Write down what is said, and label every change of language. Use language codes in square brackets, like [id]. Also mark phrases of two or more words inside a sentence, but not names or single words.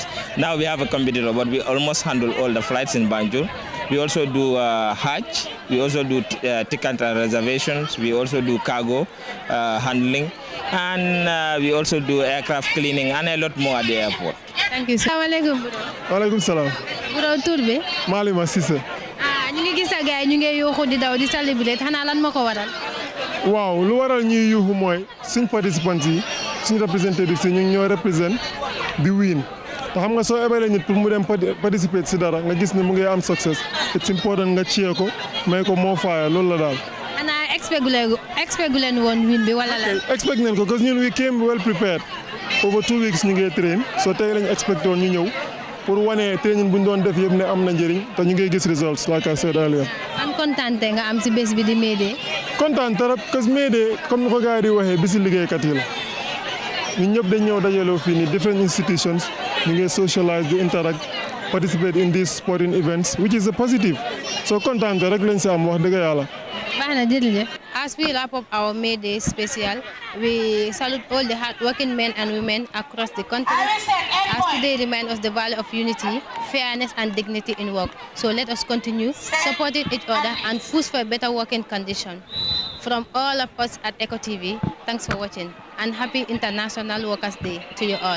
[en] Now we have a competitor, but we almost handle all the flights in Banjul. We also do Hajj, we also do ticket reservations, we also do cargo handling, and we also do aircraft cleaning and a lot more at the airport. Thank you. Assalamualaikum, bro. [ar] وعليكم السلام. [en] Bro, [wo] tur bi? Malima Cissé. ñu ngi gis gaay ñu ngi yuuxu di daw di celebrate xanaa lan moo ko waral. Waaw lu waral ñuy yuuxu mooy suñ participants yi suñ représentative si ñu ñoo represent di win te xam nga soo ebalee nit pour mu dem participer si dara nga gis ne mu ngi am success [en] it's important [wo] nga cheer ko may ko moo faaya loolu la daal. xanaa expect gu leen woon win bi wala la. expect nañ ko parce que ñun [en] we came well prepared over 2 weeks [wo] ñu ngi train so tey lañ expect woon ñu ñëw pour wane training bu ñu doon def yëpp ne am na njëriñ te ñu ngi gis results [en] like I said earlier. [wo] am kontaan nga am si bés bi di May Day. kontaan trop parce que May Day comme ni ko gars yi di waxee bisi liggéeykat yi la ñun ñëpp dañ ñëw dajaloo fii nii [en] different institutions [wo] ñu ngi socialize di [en] interact participate in these sporting events which is a positive [wo] so kontaan rek lañ si am wax dëgg yàlla. baax na jërëjëf. [en] As we wrap up our May Day special, we salute all the hard-working men and women across the country, as today reminds us the value of unity, fairness, and dignity in work. So let us continue supporting each other and push for better working conditions. From all of us at Eco TV, thanks for watching, and happy International Workers' Day to you all.